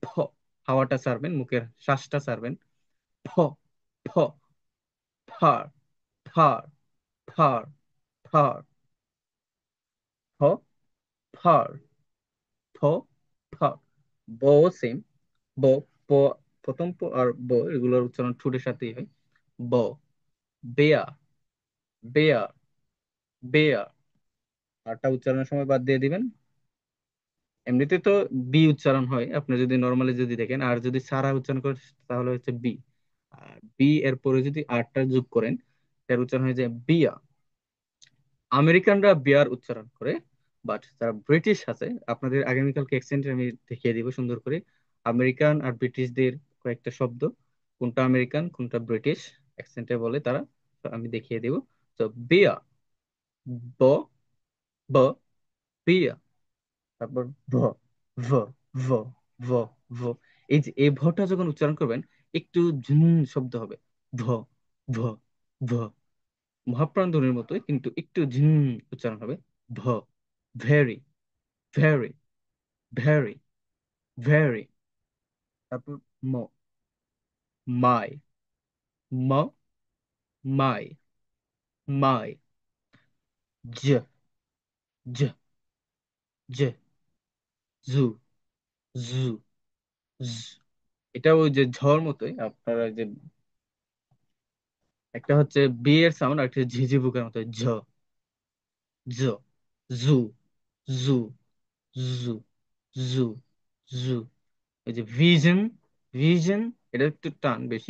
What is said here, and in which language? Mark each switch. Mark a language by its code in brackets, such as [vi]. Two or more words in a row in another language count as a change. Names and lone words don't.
[bn] হাওয়াটা ছাড়বেন, মুখের শ্বাসটা ছাড়বেন। ফ, ফ, ফার, ফার, ফার, ফার। ফ, ফার, ফ, ফার। ব সেম। ব, প, প্রথম প আর ব এগুলোর উচ্চারণ ঠোঁটের সাথেই হয়। ব, বেয়া, বেয়া, বেয়া। আরটা উচ্চারণের সময় বাদ দিয়ে দিবেন। এমনিতে তো বি উচ্চারণ হয়, আপনি যদি নর্মালি যদি দেখেন, আর যদি সারা উচ্চারণ করেন তাহলে হচ্ছে বি। আর বি এর পরে যদি আরটা যোগ করেন, এর উচ্চারণ হয়ে যায় বিয়া। আমেরিকানরা বিয়ার উচ্চারণ করে, বাট যারা ব্রিটিশ আছে, আপনাদের আগামীকালকে অ্যাকসেন্টে আমি দেখিয়ে দিব সুন্দর করে আমেরিকান আর ব্রিটিশদের কয়েকটা শব্দ, কোনটা আমেরিকান কোনটা [en] British accent [bn] বলে তারা। তো আমি দেখিয়ে দিব। তো বিয়া, ব, ব, বিয়া। তারপর ভ, ভ, ভ, ভ, ভ। এই যে এই ভটা যখন উচ্চারণ করবেন, একটু ঝুম শব্দ হবে। ভ, ভ, ভ। মহাপ্রাণ ধ্বনির মতোই, কিন্তু একটু ঝিম উচ্চারণ হবে। ভ, ভেরি, ভেরি, ভেরি, ভেরি। তারপর ম, মাই, ম, মাই, মাই। জ, জ, জ, জু, জু, জ। এটা ওই যে ঝড় মতোই, আপনারা যে একটা হচ্ছে বি এর সাউন্ড, আর একটা হচ্ছে ঝিঝি পোকার মতো ঝ, জ, জু, জু, জু, জু, জু। এই যে ভিজন, ভিজন, এটা একটু টান বেশি।